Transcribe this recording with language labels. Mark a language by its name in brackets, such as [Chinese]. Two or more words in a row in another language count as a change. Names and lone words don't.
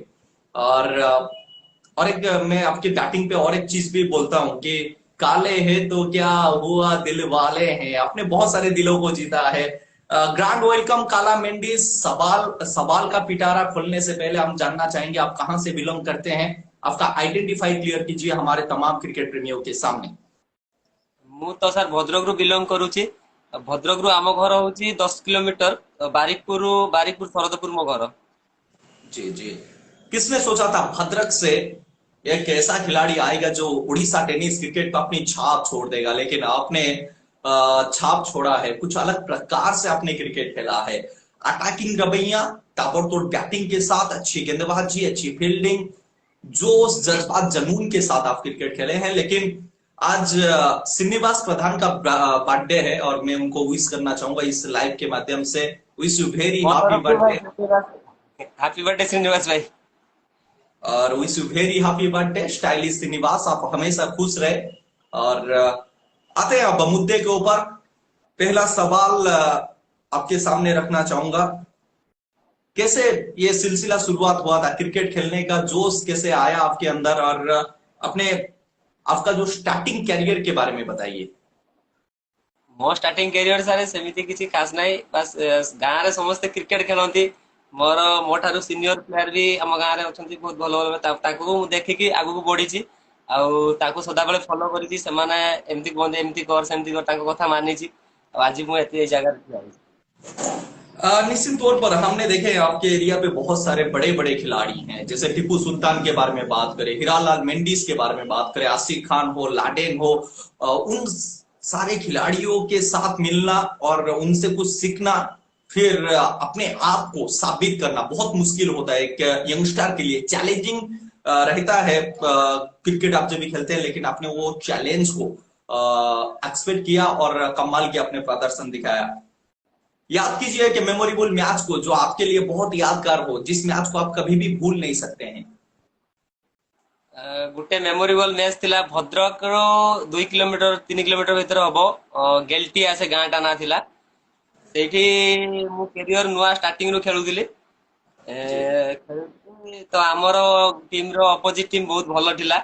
[Hindi] और एक मैं आपकी बैटिंग पे और एक चीज भी बोलता हूं कि काले हैं तो क्या हुआ, दिल वाले हैं। आपने बहुत सारे दिलों को जीता है। [English] grand welcome [Hindi] काला मेंडिस। सवाल सवाल का पिटारा खोलने से पहले हम जानना चाहेंगे आप कहां से बिलोंग करते हैं। आपका [English] identify clear [Hindi] कीजिए हमारे तमाम क्रिकेट प्रेमियों के सामने। [Odia] ମୁଁ ତ ସାର୍ ଭଦ୍ରକରୁ ବିଲଙ୍ଗ କରୁଛି। ଭଦ୍ରକରୁ ଆମ ଘର ହଉଛି 10 କିଲୋମିଟର। ବାରିକପୁର ଶରଦପୁର ମୋ ଘର। [Hindi] जी जी। किसने सोचा था भद्रक से एक ऐसा खिलाड़ी आएगा जो उड़ीसा [English] tennis cricket [Hindi] पर अपनी छाप छोड़ देगा। लेकिन आपने छाप छोड़ा है, कुछ अलग प्रकार से आपने क्रिकेट खेला है। अटैकिंग रवैया, ताबड़तोड़ बैटिंग के साथ अच्छी गेंदबाजी, अच्छी फील्डिंग, जोश जज्बात जुनून के साथ आप क्रिकेट खेले हैं। लेकिन आज श्रीनिवास प्रधान का बर्थडे है और मैं उनको विश करना चाहूंगा इस लाइव के माध्यम से। [English] wish you very [Odia] ମୋ [English] हैप्पी [Odia] ତରଫରୁ ଭାଇ [English] बर्थडे। happy birthday श्रीनिवास भाई। [Hindi] और [English] wish you very happy birthday stylish [Hindi] श्रीनिवास, आप हमेशा खुश रहे। और आते हैं अब मुद्दे के ऊपर। पहला सवाल आपके सामने रखना चाहूंगा, कैसे ये सिलसिला शुरुआत हुआ था क्रिकेट खेलने का, जोश कैसे आया आपके अंदर, और अपने आपका जो [English] starting career [Hindi] के बारे में बताइए। [Odia] ମୋ [English] starting career [Odia] ସାର୍ ସେମିତି କିଛି ଖାସ୍ ନାହିଁ। ବାସ୍ ଗାଁରେ ସମସ୍ତେ କ୍ରିକେଟ ଖେଳନ୍ତି। ମୋ ଠାରୁ [English] senior player [Odia] ବି ଆମ ଗାଁରେ ଅଛନ୍ତି ବହୁତ ଭଲ ଭଲ। ତାଙ୍କୁ ମୁଁ ଦେଖିକି ଆଗକୁ ବଢିଛି। ଆଉ ତାକୁ ସଦାବେଳେ ଫଲୋ କରିଛି। ସେମାନେ ଏମିତି କୁହନ୍ତି ଏମିତି କର ସେମିତି କର, ତାଙ୍କ କଥା ମାନିଛି। ଆଉ ଆଜି ମୁଁ ଏଇ ଜାଗାରେ ଠିଆ ହେଇଛି। [Hindi] निश्चित तौर पर हमने देखे आपके एरिया पे बहुत सारे बड़े बड़े खिलाड़ी हैं, जैसे टीपू सुल्तान के बारे में बात करें, हीरालाल मेंडिस के बारे में बात करें, आसिफ खान हो, लाडेन हो। उन सारे खिलाड़ियों के साथ मिलना और उनसे कुछ सीखना, फिर अपने आप को साबित करना बहुत मुश्किल होता है। एक यंगस्टर के लिए चैलेंजिंग रहता है। क्रिकेट आप जब भी खेलते हैं, लेकिन आपने वो चैलेंज को एक्सपेक्ट किया और कमाल की अपने प्रदर्शन दिखाया। याद कीजिए कि [English] memorable match [Hindi] को जो आपके लिए बहुत यादगार हो, जिस मैच को आप कभी भी भूल नहीं सकते हैं। [Odia] ଗୋଟେ [English] memorable match [Odia] ଥିଲା ଭଦ୍ରକର 2 କିଲୋମିଟର 3 କିଲୋମିଟର ଭିତରେ ହବ। ଗେଲଟିଆ ସେ ଗାଁଟା ନାଁ ଥିଲା। ସେଇଠି ମୁଁ କ୍ୟାରିୟର ନୂଆ ଷ୍ଟାର୍ଟିଂ ରୁ ଖେଳୁଥିଲି। [Hindi] जी। [Odia] ଖେଳୁଥିଲି ତ ଆମର ଟିମର [English] opposite team [Odia] ବହୁତ ଭଲ ଥିଲା।